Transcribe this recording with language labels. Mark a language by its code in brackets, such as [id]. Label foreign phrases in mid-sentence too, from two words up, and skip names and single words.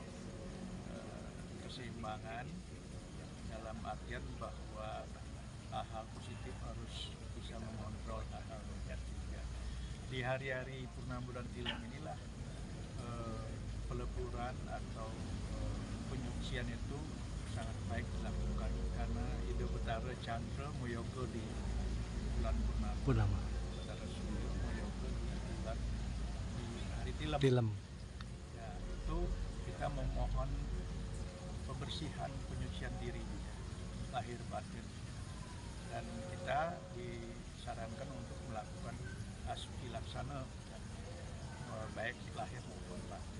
[id] Keseimbangan dalam artian bahwa hal-hal positif harus bisa mengontrol hal-hal negatif juga. Di hari-hari purnama bulan tilam inilah peleburan atau penyucian itu sangat baik dilakukan karena Ida Betara Chandra Moyoga di bulan purnama. Betara Surya Moyoga di hari tilam. Ya, itu kita memohon pembersihan, penyucian diri, lahir batin, dan kita disarankan untuk melakukan asuci laksana baik lahir maupun batin.